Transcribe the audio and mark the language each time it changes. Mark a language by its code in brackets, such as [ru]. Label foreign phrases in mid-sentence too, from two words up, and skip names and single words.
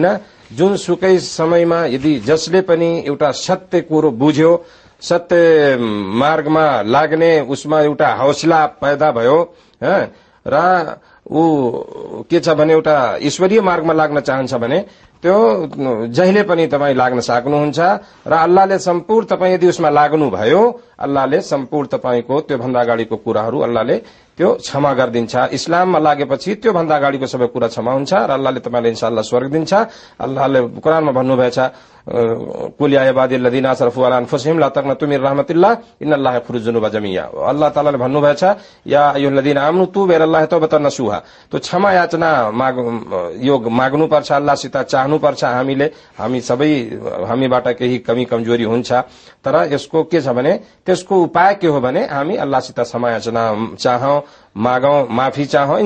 [ne] जुनसुकै समयमा यदि जसले पनि एउटा सत्य कुरो बुझ्यो, सत्य मार्गमा लाग्ने उसमा एउटा हौसला पैदा भयो र ऊ के छ भने एउटा ईश्वरीय मार्गमा लाग्न चाहन्छ भने त्यो जहिले पनि तपाईँ लाग्न सक्नुहुन्छ र अल्लाहले सम्पूर्ण तपाईँ यदि उसमा लाग्नुभयो, अल्लाहले सम्पूर्ण तपाईको त्यो भन्दा अगाडिको कुराहरू अल्लाहले त्यो क्षमा गरिदिन्छ। इस्लाममा लागेपछि त्यो भन्दा अगाडिको सबै कुरा क्षमा हुन्छ र अल्लाहले तपाईलाई इन्शाअल्लाह स्वर्ग दिन्छ। अल्लाहले कुरानमा भन्नुभएछ [ar] قل يا عبادي الذين أسرفوا على أنفسهم لا تقنطوا من رحمة الله إن الله يغفر الذنوب جميعا. الله تعالى [ne] भन्नुभएछ [ar] يا أيها الذين آمنوا توبوا إلى الله توبة نصوحا. [ne] तो क्षमा याचना माग्नुपर्छ, अल्लाहसित चाहनुपर्छ हामीले। हामीबाट केही कमी कमजोरी हुन्छ, तर यसको के छ भने त्यसको उपाय के हो भने हामी अल्लाहसित क्षमा याचना चाहौं, मागौं, माफी चाहौं।